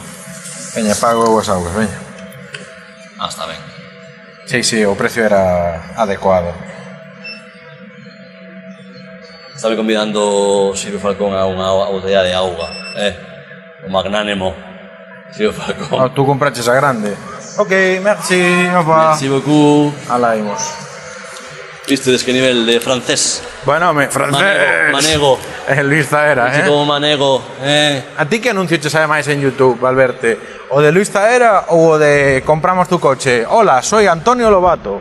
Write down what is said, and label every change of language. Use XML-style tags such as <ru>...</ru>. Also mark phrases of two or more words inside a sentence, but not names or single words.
<gl>Veña, pago as augas, veña. está ben. Sí, o precio era adecuado. Estaba convidando Silvio Falcón a unha botella de auga, o magnánimo Silvio Falcón. Tú compraches a grande. Ok, merci, opa.</gl> <fr>Merci beaucoup.</fr> <gl>Alá imos. Vistedes que nivel de francés? Bueno, francés. Manego. Luis Zaera, Así como manego, A ti que anuncio che sabe máis en YouTube, Alberte? O de Luis Zaera ou o de</gl> <es>compramos tu coche? Hola, soy Antonio Lobato.</es>